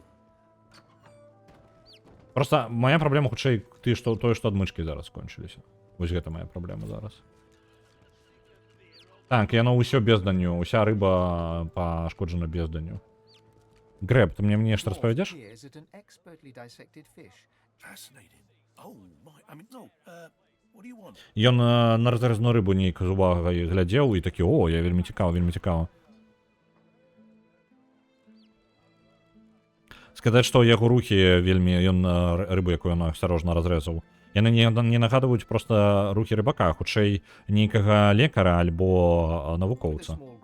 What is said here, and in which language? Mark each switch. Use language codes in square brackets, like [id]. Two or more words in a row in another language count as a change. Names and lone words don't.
[be] Просто моя праблема хутчэй тое, што адмычкі зараз скончыліся. Вось гэта моя праблема зараз. Так, яно ўсё безданню, уся рыба пашкоджана безданню. Грэб, ты мне нешта распавядзеш? [en] Fascinating. Oh, my. I mean, no. What do you want? [be] Ён на разрэзную рыбу нейк з увагай глядзеў і такі, о, я вельмі цікава, вельмі цікава. Сказаць, што яго рухі вельмі, ён рыбу, якую ён асцярожна разрэзаў. Яны не нагадваюць проста рухі рыбака, хутчэй нейкага лекара альбо навукоўца.